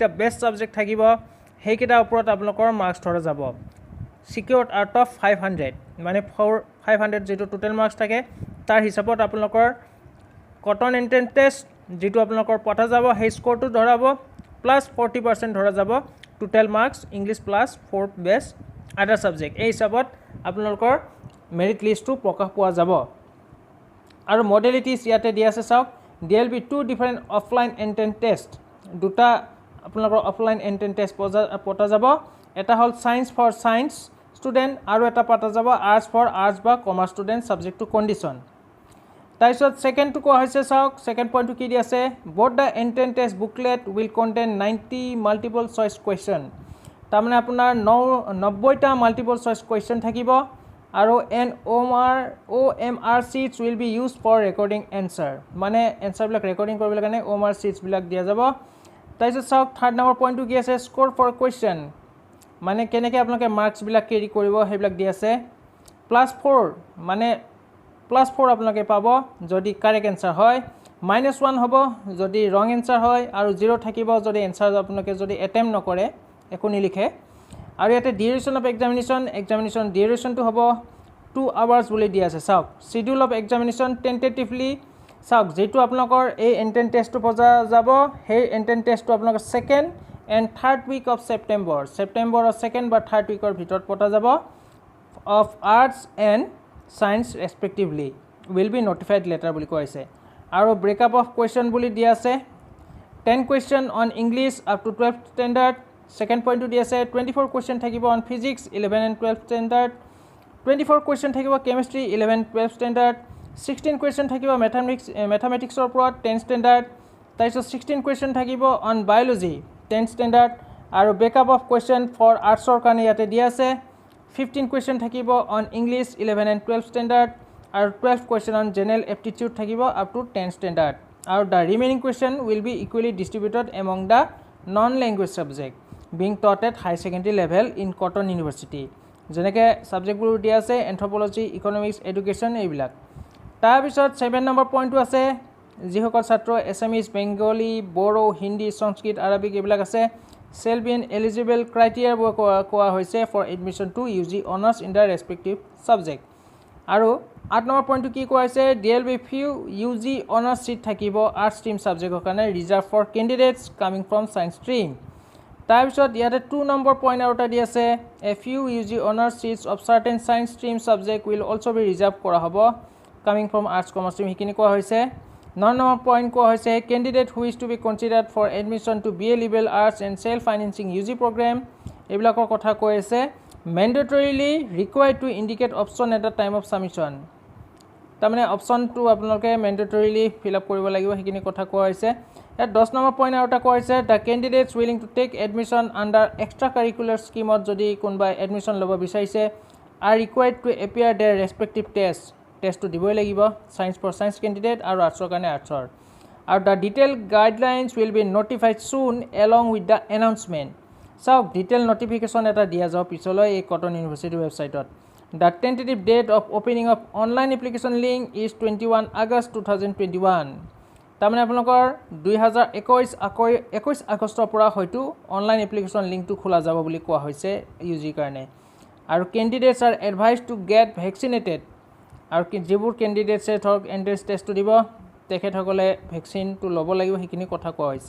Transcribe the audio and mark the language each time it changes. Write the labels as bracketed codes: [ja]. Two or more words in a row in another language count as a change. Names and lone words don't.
[en] best subject [as] থাকিব হেইকেটা ওপৰত আপোনালোকৰ মাৰ্কস ধৰা যাব [en] secured out of 500 [as] মানে 500 যেটো [en] total marks [as] থাকে তাৰ হিচাপত আপোনালোকৰ [en] Cotton entrance test [as] যেটো আপোনালোকৰ পতা যাব হেই স্কোৰটো ধৰাব প্লাস 40% ধৰা যাব [en] total marks English plus [as] 4 [en] best other subject [as] এই হিচাপত আপোনালোকৰ [en] merit list [as] প্ৰকাশ পোৱা যাব আৰু মডেলিটিজ ইয়াতে দিয়া আছে চাওক [en] there will be two different offline entrance test [as] দুটা আপোনালোকৰ [en] offline entrance test [as] পতা যাব এটা হল [en] science for science student [as] আৰু এটা পতা যাব [en] arts for arts [as] বা [en] commerce student subject to condition [as] তাৰপিছত [en] second two [as] কোৱা হৈছে চাওক [en] second point [as] কি দিয়া আছে [en] both the entrance test booklet will contain 90 multiple choice question [as] তাৰমানে আপোনাৰ 90টা [en] multiple choice question [as] থাকিব আৰু [en] OMR sheets will be used for recording answer [as] মানে answer বিলাক ৰেকৰ্ডিং কৰিবলৈ কাৰণে [en] OMR sheets [as] বিলাক দিয়া যাব তাৰপিছত চাওক [en] third number point [as] কি আছে [en] score for question [as] মানে কেনেকৈ আপোনালোকে মাৰ্কছবিলাক কেৰি কৰিব সেইবিলাক দি আছে। +4 মানে +4 আপোনালোকে পাব যদি [en] correct answer [as] হয়, -1 হ'ব যদি [en] wrong answer [as] হয়, আৰু 0 থাকিব যদি এনচাৰ আপোনালোকে যদি এটেম্প নকৰে, একো নিলিখে। আৰু ইয়াতে [en] duration of examination duration [as] হ'ব 2 আৱাৰ্ছ বুলি দি আছে। চাওক [en] schedule of examination tentatively [as] চাওক যেটো আপোনালোকৰ এই [en] entrance test [as] পজা যাব, সেই [en] entrance test [as] আপোনালোকৰ [en] 2nd and 3rd week of [as] ছেপ্টেম্বৰৰ 2nd বা 3rd weekৰ ভিতৰত পতা যাব [en] of arts and science respectively will be notified later [as] বুলি কোৱা হৈছে। [en] আৰু breakup of question [as] বুলি দি আছে [en] 10 question on English up to 12th standard, second point to [as] দি আছে [en] 24 question থাকিব on physics 11 and 12th standard, 24 question থাকিব chemistry 11 12th standard, 16 question থাকিব mathematicsৰ ওপৰত 10th standard, তাৰপিছত 16 question থাকিব on biology 10th standard, আৰু breakup of question for arts [as] কাৰণে ইয়াতে দি আছে [en] 15 question থাকিব on English 11 and 12th standard, আৰু 12 question on general aptitude থাকিব up to 10th standard, আৰু the remaining question will be equally distributed among the non-language subject being taught at high secondary level in Cotton University। [as] যেনেকৈ ছাবজেক্টবোৰ দিয়া আছে [en] anthropology, economics, education [as] এইবিলাক। তাৰপিছত 7 নম্বৰ পইণ্টটো আছে যিসকল ছাত্ৰ এছামিজ, বেংগলী, বড়ো, হিন্দী, সংস্কৃত, আৰবিক এইবিলাক আছে [en] shall be an eligible criteria [as] কোৱা হৈছে [en] for admission to UG honors in the respective subject। [as] আৰু 8 নম্বৰ পইণ্টটো কি কোৱা হৈছে [en] there will be few UG honors seat [as] থাকিব [en] arts stream subject [as] কাৰণে [en] reserved for candidates coming from science stream। [as] তাৰপিছত ইয়াতে 2 নম্বৰ পইণ্ট আৰু এটা দি আছে [en] a few UG honors seats of certain science stream subject will also be reserved [as] কৰা হ'ব [en] coming from arts commerce stream, [as] সেইখিনি কোৱা হৈছে। 9 নম্বৰ পইণ্ট কোৱা হৈছে [en] candidate who is to be considered for admission to BA level arts and self financing UG program [as] এইবিলাকৰ কথা কৈ আছে [en] mandatorily required to indicate option at the time of submission, [as] তাৰমানে অপশ্যনটো আপোনালোকে [en] mandatorily fill up [as] কৰিব লাগিব, সেইখিনি কথা কোৱা হৈছে। ইয়াত 10 নম্বৰ পইণ্ট আৰু এটা কোৱা হৈছে [en] the candidates willing to take admission under extra curricular scheme [as] যদি কোনোবাই এডমিশ্যন ল'ব বিচাৰিছে [en] are required to appear their respective test [as] দিবই লাগিব, [en] science for science candidate [as] আৰু আৰ্টছৰ কাৰণে আৰ্টছৰ। [en] আৰু the detail guidelines will be notified soon along with the announcement. [as] চাওক [en] detail notification [as] এটা দিয়া যাব পিছলৈ এই কটন ইউনিভাৰ্চিটিৰ ৱেবছাইটত। [en] The tentative date of opening of online application link is 21 August 2021। [as] তাৰমানে আপোনালোকৰ 21 আগষ্টৰ পৰা হয়তো [en] online application link [as] খোলা যাব বুলি কোৱা হৈছে ইউজিৰ কাৰণে। আৰু [en] candidates are advise to get vaccinated, [as] আৰু যিবোৰ কেণ্ডিডেটছে ধৰক এণ্ট্ৰেন্স টেষ্টটো দিব তেখেতসকলে ভেকচিনটো ল'ব লাগিব, সেইখিনি কথা কোৱা হৈছে।